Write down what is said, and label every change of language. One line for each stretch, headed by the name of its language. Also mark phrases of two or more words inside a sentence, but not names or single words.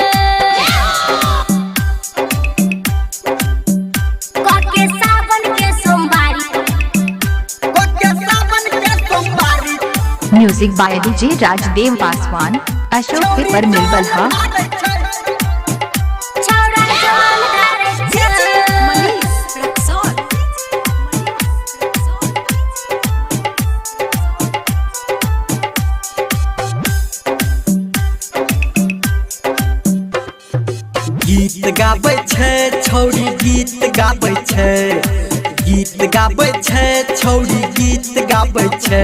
Maithili: के सावन के सोमवारी के सावन के सोमवारी
English: music by डीजे राजदेव पासवान, अशोक पेपर मिल बल्हा।
Maithili: छोरा जल ढारे छे। गीत गाबै छे छौरी गीत गाबै छे, गीत गाबै छे छौरी गीत गाबै छे।